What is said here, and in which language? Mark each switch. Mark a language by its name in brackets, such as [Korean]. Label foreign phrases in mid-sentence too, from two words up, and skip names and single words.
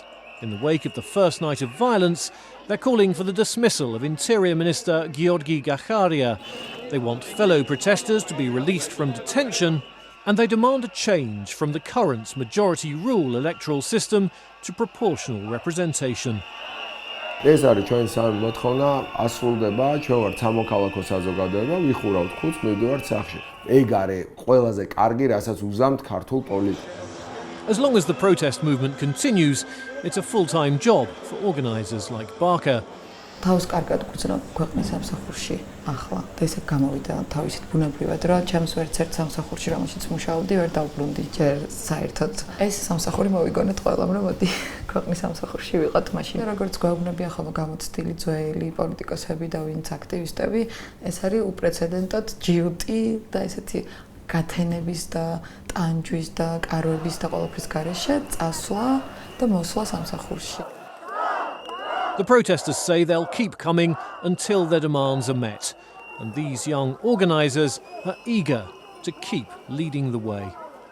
[English] In the wake of the first night of violence, they're calling for the dismissal of Interior Minister Georgian. They want fellow protesters to be released from detention, and they demand a change from the current majority rule electoral system to proportional representation. [Georgian] ეს არის ჩვენი მოთხოვნა, ასრულდება, ჩვენ ვართ სამოქალაქო საზოგადოება, ვიხურავთ ხუთს, მივდივართ სახლში. ეგ არის ყველაზე კარგი, რასაც უზამთ ქართულ პოლიტიკას. [English] As long as the protest movement continues, it's a full-time job for organisers like Barker. [Georgian] თავს კარგად გვწნა ქვეყნის სამსახურში ახლა და ესე გამოვიდა თავისით ბუნებრივად რა ჩემს ვერცერთ სამსახურში რომელშიც მუშაობდი ვერ დავბრუნდი ჯერ საერთოდ ეს სამსახური მოვიგონეთ ყველამ რომ მოდი ქვეყნის სამსახურში ვიყოთ მაშინ როგორც გვეუბნებიან ხოლმე გამოცდილი ძველი პოლიტიკოსები და ვინც აქტივისტები ეს არის უპრეცედენტოდ ჯიუტი და ესეთი გათენების და ტანჯვის და კარვების და ყველაფრის გარეშე წასვლა და მოსვლა სამსახურში. [English] The protesters say they'll keep coming until their demands are met, and these young organisers are eager to keep leading the way.